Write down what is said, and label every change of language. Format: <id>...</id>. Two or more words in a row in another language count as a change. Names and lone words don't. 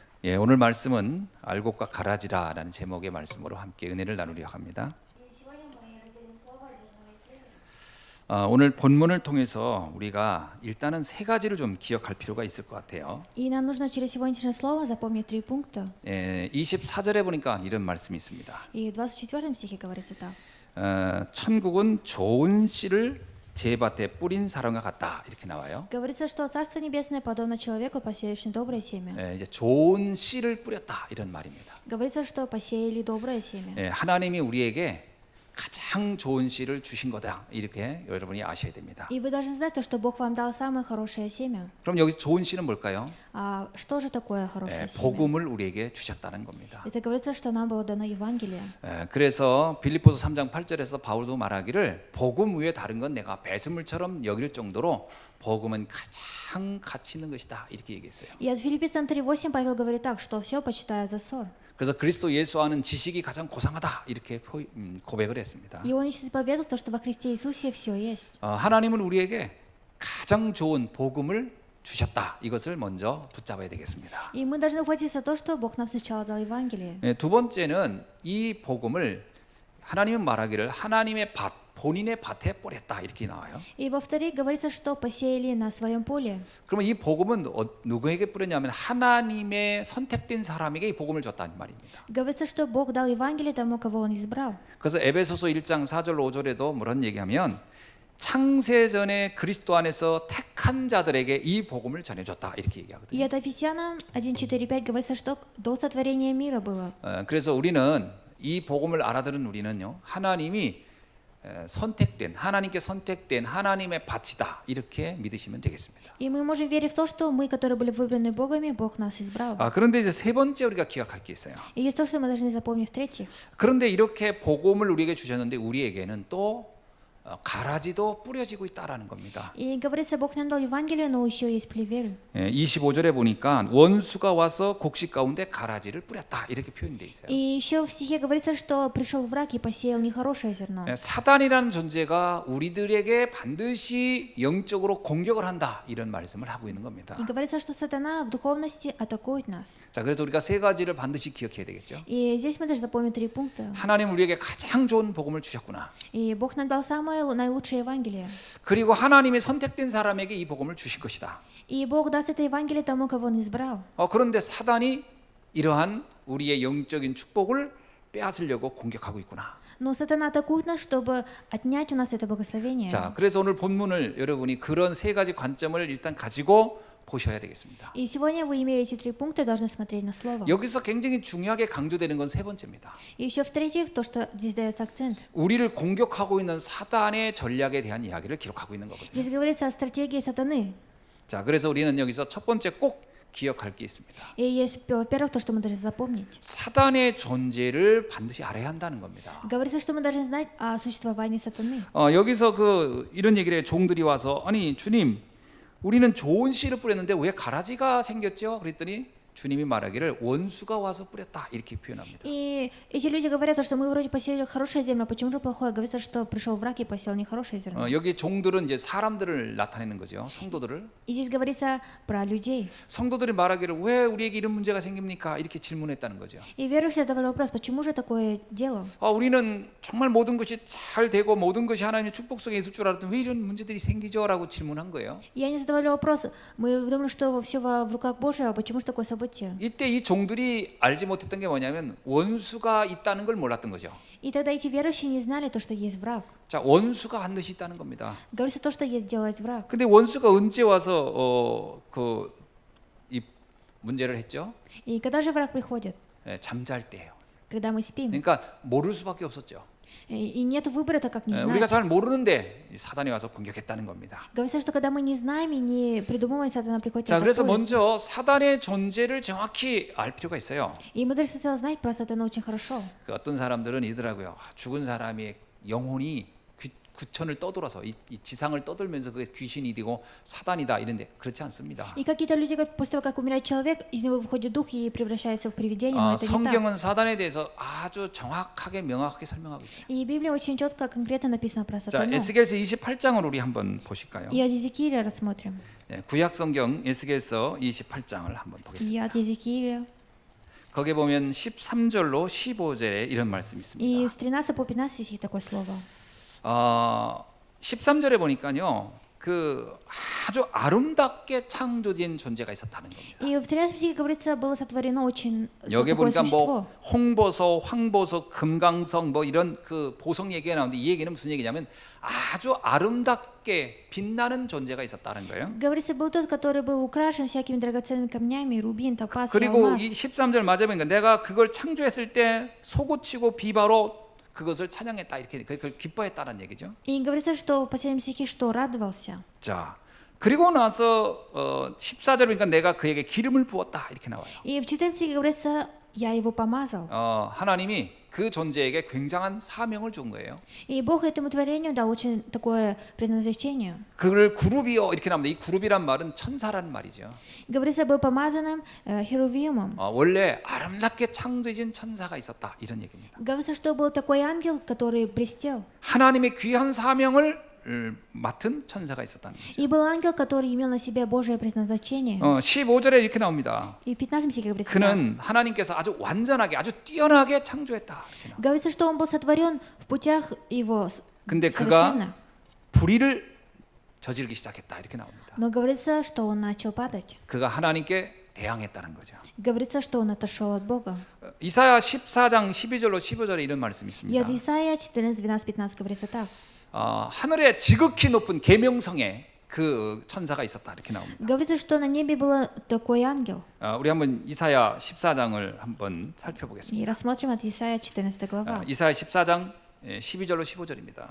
<ko>예, 오늘 말씀은 알곡과 가라지라라는 제목의 말씀으로 함께 은혜를 나누려 합니다. 오늘 본문을 통해서 우리가 일단은 세 가지를 좀 기억할 필요가 있을 것 같아요.</ko> <ru>И нам нужно через сегодняшнее слово запомнить 3 пункта.</ru> <ko>24절에 보니까 이런 말씀이 있습니다.</ko> <ru>И в 24 стихе говорится так.</ru> <ko>천국은 좋은 씨를 제밭에 뿌린 사람과 같다 이렇게 나와요.</ko> <ru>Говорится, что Царство Небесное подобно человеку, посеявшему доброе семя.</ru> <ko>이제 좋은 씨를 뿌렸다 이런 말입니다.</ko> <ru>Говорится, что посеяли доброе семя.</ru> <ko>하나님이 우리에게 가장 좋은 씨를 주신 거다 이렇게 여러분이 아셔야 됩니다.</ko> <ru>И вы должны знать то, что Бог вам дал самое хорошее семя.</ru> <ko>그럼 여기 좋은 씨는 뭘까요?</ko> <ru>А что же такое хорошее семя?</ru> <ko>복음을 우리에게 주셨다는 겁니다.</ko> <ru>Это говорится, что нам было дано Евангелие.</ru> <ko>그래서 빌립보서 3장 8절에서 바울도 말하기를 복음 외에 다른 건 내가 배설물처럼 여길 정도로 복음은 가장 가치 있는 것이다 이렇게 얘기했어요.</ko> <ru>И от Филиппийцам 3:8 Павел говорит так, что все почитаю за ссор.</ru> <ko>그래서 그리스도 예수 아는 지식이 가장 고상하다 이렇게 고백을 했습니다.</ko> <ru>И он исповедовал то, что во Христе Иисусе все есть.</ru> <ko>하나님은 우리에게 가장 좋은 복음을 주셨다. 이것을 먼저 붙잡아야 되겠습니다.</ko> <ru>И мы должны ухватиться то, что Бог нам сначала дал Евангелие.</ru> <ko>두 번째는 이 복음을 하나님은 말하기를 하나님의 밭, 본인의 밭에 뿌렸다 이렇게 나와요.</ko> <ru>И во-вторых, говорится, что посеяли на своем поле.</ru> <ko>그러면 이 복음은 누구에게 뿌렸냐면 하나님의 선택된 사람에게 이 복음을 줬다는 말입니다.</ko> <ru>Говорится, что Бог дал Евангелие тому, кого Он избрал.</ru> <ko>그래서 에베소서 1장 4절 5절에도 뭐런 얘기하면 창세전에 그리스도 안에서 택한 자들에게 이 복음을 전해줬다 이렇게</ko> <ru>И</ru> <ko>얘기하거든요.</ko> <ru>от Ефесянам 1:4-5 говорится, что до сотворения мира было.</ru> <ko>그래서 우리는 이 복음을 알아들은 우리는요 하나님이 선택된 하나님께 선택된 하나님의 밭이다 이렇게 믿으시면 되겠습니다.</ko> <ru>И мы можем верить в то, что мы, которые были выбраны Богом, Бог нас избрал.</ru> <ko>그런데 이제 세 번째 우리가 기억할 게 있어요.</ko> <ru>И есть то, что мы должны запомнить в-третьих.</ru> <ko>그런데 이렇게 복음을 우리에게 주셨는데 우리에게는 또 가라지도 뿌려지고 있다라는 겁니다.</ko> <ru>И говорится, Бог нам дал Евангелие, но еще есть плевель.</ru> <ko>25절에 보니까 원수가 와서 곡식 가운데 가라지를 뿌렸다 이렇게 표현되어 있어요.</ko> <ru>И еще в стихе говорится, что пришел враг и посеял нехорошее зерно.</ru> <ko>사단이라는 존재가 우리들에게 반드시 영적으로 공격을 한다 이런 말씀을 하고 있는 겁니다.</ko> <ru>И говорится, что сатана в духовности атакует нас.</ru> <ko>자, 그래서 우리가 세 가지를 반드시 기억해야 되겠죠.</ko> <ru>И здесь мы должны запомнить 3 пункта.</ru> <ko>하나님 우리에게 가장 좋은 복음을 주셨구나.</ko> <ru>И Бог нам дал самое наилучшее Евангелие.</ru> <ko>그리고 하나님의 선택된 사람에게 이 복음을 주신 것이다.</ko> <ru>И Бог даст это Евангелие тому, кого Он избрал.</ru> <ko>그런데 사단이 이러한 우리의 영적인 축복을 빼앗으려고 공격하고 있구나.</ko> <ru>Но сатана атакует нас, чтобы отнять у нас это благословение.</ru> <ko>자, 그래서 오늘 본문을 여러분이 그런 세 가지 관점을 일단 가지고 보셔야 되겠습니다.</ko> <ru>И сегодня вы, имея эти 3 пункта, должны смотреть на слово.</ru> <ko>여기서 굉장히 중요하게 강조되는 건 세 번째입니다.</ko> <ru>И еще в-третьих, то, что здесь дается акцент.</ru> <ko>우리를 공격하고 있는 사단의 전략에 대한 이야기를 기록하고 있는 거거든요.</ko> <ru>Здесь говорится о стратегии сатаны.</ru> <ko>자, 그래서 우리는 여기서 첫 번째 꼭 기억할 게 있습니다.</ko> <ru>И есть, во-первых, то, что мы должны запомнить.</ru> <ko>사단의 존재를 반드시 알아야 한다는 겁니다.</ko> <ru>Говорится, что мы должны знать о существовании сатаны.</ru> <ko>여기서 이런 얘기를 해 종들이 와서 아니 주님 우리는 좋은 씨를 뿌렸는데 왜 가라지가 생겼죠? 그랬더니 주님이 말하기를 원수가 와서 뿌렸다 이렇게 표현합니다.</ko> <ru>И эти люди говорят, что мы вроде посеяли хорошее зерно, почему же плохое? Говорится, что пришел враг и посеял нехорошее зерно.</ru> <ko>여기 종들은 이제 사람들을 나타내는 거죠. 성도들을.</ko> <ru>И здесь говорится про людей.</ru> <ko>성도들이 말하기를 왜 우리에게 이런 문제가 생깁니까? 이렇게 질문했다는 거죠.</ko> <ru>И верующие задавали вопрос, почему же такое дело?</ru> <ko>우리는 정말 모든 것이 잘 되고 모든 것이 하나님의 축복 속에 있을 줄 알았더니 왜 이런 문제들이 생기죠? 라고 질문한 거예요.</ko> <ru>И они задавали вопрос, мы думали, что все в руках Божьих, а почему же такое событие?</ru> <ko>이때 이 종들이 알지 못했던 게 뭐냐면 원수가 있다는 걸 몰랐던 거죠.</ko> <ru>И тогда эти верующие не знали то, что есть враг.</ru> <ko>자, 원수가 반드시 있다는 겁니다.</ko> <ru>Говорится то, что есть делать враг.</ru> <ko>근데 원수가 언제 와서 이 문제를 했죠?</ko> <ru>И когда же враг приходит?</ru> <ko>잠잘 때예요.</ko> <ru>Когда мы спим.</ru> <ko>그러니까 모를 수밖에 없었죠.</ko> <ru>И нет выбора, как не</ru> <ko>우리가</ko> <ru>знать.</ru> <ko>잘 모르는데 사단이 와서 공격했다는 겁니다.</ko> <ru>Говорится, что когда мы не знаем и не придумываем, сатана приходит и</ru> <ko>자, 그래서</ko> <ru>атакует.</ru> <ko>먼저 사단의 존재를 정확히 알 필요가 있어요.</ko> <ru>И мы должны сначала знать про сатану очень хорошо.</ru> <ko>어떤 사람들은 이러더라고요. 죽은 사람의 영혼이 구천을 떠돌아서 이 지상을 떠돌면서 그게 귀신이 되고 사단이다 이런데 그렇지 않습니다.</ko> <ru>И какие-то люди говорят, после того, как умирает человек, из него выходит дух и превращается в привидение, но это не так.</ru> <ko>성경은 사단에 대해서 아주 정확하게 명확하게 설명하고 있어요.</ko> <ru>И Библия очень четко, конкретно написано про</ru> <ko>자,</ko> <ru>сатану.</ru> <ko>에스겔서 28장을 우리 한번 보실까요?</ko> <ru>И от Иезекииля рассмотрим.</ru> <ko>구약 성경 에스겔서 28장을 한번</ko> <ru>И</ru> <ko>보겠습니다.</ko> <ru>от Иезекииля.</ru> <ko>거기에 보면 13절로 15절에 이런 말씀이 있습니다.</ko> <ru>И с 13 по 15 стихи такое слово.</ru> <ko>13절에 보니까요. 그 아주 아름답게 창조된 존재가 있었다는 겁니다.</ko> <ru>И в 13 стихе говорится, было сотворено очень</ru> <ko>여기</ko> <ru>такое</ru> <ko>보니까</ko> <ru>существо.</ru> <ko>뭐 홍보소, 황보소, 금강석 뭐 이런 그 보석 얘기가 나오는데 이 얘기는 무슨 얘기냐면 아주 아름답게 빛나는 존재가 있었다는 거예요.</ko> <ru>Говорится, был тот, который был украшен всякими драгоценными камнями, рубин, топаз,</ru> <ko>그리고</ko> <ru>алмаз.</ru> <ko>이 13절 맞아 보니까 내가 그걸 창조했을 때 솟구치고 비바로 그것을 찬양했다 이렇게 그걸 기뻐했다는 얘기죠.</ko> <ru>И говорится, что в последнем стихе, что радовался.</ru> <ko>자, 그리고 나서 14절 보니까 내가 그에게 기름을 부었다 이렇게 나와요.</ko> <ru>И в 14 стихе говорится, я его помазал.</ru> <ko>하나님이 그 존재에게 굉장한 사명을 준 거예요.</ko> <ru>И Бог этому творению дал очень такое предназначение.</ru> <ko>그를 그룹이요 이렇게 나옵니다. 이 그룹이란 말은 천사라는 말이죠.</ko> <ru>Говорится, был помазанным херувимом.</ru> <ko>원래 아름답게 창조해진 천사가 있었다 이런 얘기입니다.</ko> <ru>Говорится, что был такой ангел, который блестел.</ru> <ko>하나님의 귀한 사명을 맡은 천사가 있었다는 거죠.</ko> <ru>И был ангел, который имел на себе Божие предназначение.</ru> <ko>15절에 이렇게 나옵니다.</ko> <ru>И в 15 стихе говорится,</ru> <ko>그는 하나님께서 아주 완전하게 아주 뛰어나게 창조했다 이렇게 나옵니다.</ko> <ru>говорится, что он был сотворен в путях его</ru> <ko>근데</ko> <ru>совершенно.</ru> <ko>그가 불의를 저지르기 시작했다 이렇게 나옵니다.</ko> <ru>Но говорится, что он начал падать.</ru> <ko>그가 하나님께 대항했다는 거죠.</ko> <ru>Говорится, что он отошел от Бога.</ru> <ko>이사야 14장 12절로 15절에 이런 말씀이</ko> <ru>И</ru> <ko>있습니다.</ko> <ru>от Исаия 14, 12, 15 говорится так.</ru> <ko>하늘에 지극히 높은 계명성에 그 천사가 있었다 이렇게 나옵니다.</ko> <ru>Говорится, что на небе был такой ангел.</ru> <ko>우리 한번 이사야 14장을 한번</ko> <ru>И</ru> <ko>살펴보겠습니다.</ko> <ru>рассмотрим от Исаия 14 глава.</ru> <ko>이사야 14장 12절로 15절입니다.</ko>